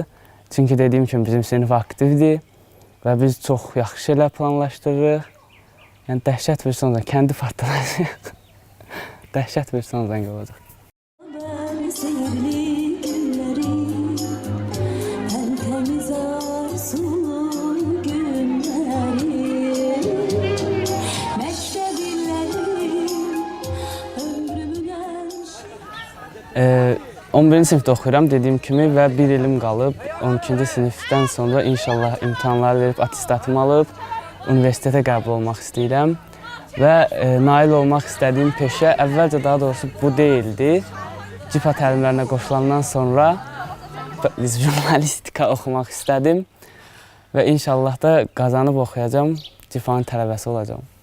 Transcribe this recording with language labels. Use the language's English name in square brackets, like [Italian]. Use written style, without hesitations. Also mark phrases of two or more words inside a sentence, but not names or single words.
[Azerbaijani] Çünki dediyim kimi bizim sinif aktivdir və biz çox yaxşı şeylər planlaşdırırıq. Yəni dəhşət bir son zəng, kəndi partlayacaq. Dəhşət bir son zəng olacaq. [Turkish] Ben sevgili günleri, en temiz arzulu günleri. Mektebinlerim, ömrümün en [Azerbaijani] 11-ci sinifdə oxuyuram dediyim kimi və bir ilim qalıb. 12-ci sinifdən sonra inşallah imtahanları verib attestatımı alıb universitetə qəbul olmaq istəyirəm. Və nail olmaq istədiyim peşə əvvəlcə daha doğrusu bu deyildi. CİPA təlimlərinə qoşulandan sonra jurnalistika oxumaq istədim və inşallah da qazanıb oxuyacam, CİPA-nın tələbəsi olacam.